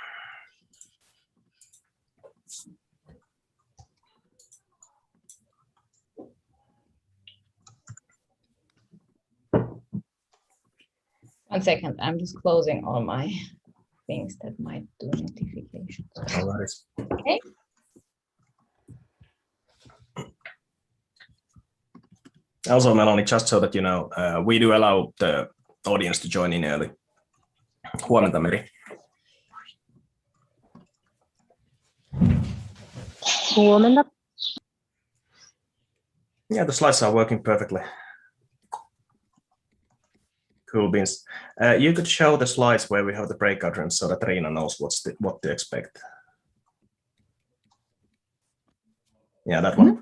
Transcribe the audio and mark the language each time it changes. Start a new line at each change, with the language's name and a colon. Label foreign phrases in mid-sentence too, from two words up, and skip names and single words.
English: One second, I'm just closing all my things that might do notifications. All right. Okay. Also, Melanie, just so that you know, we do allow the audience to join in early.
Finnish: Huomenta, Meri. Huomenta.
English: Yeah, the slides are working perfectly. Cool beans. You could show the slides where we have the breakout rooms so that Riina knows what to expect. Yeah, that one.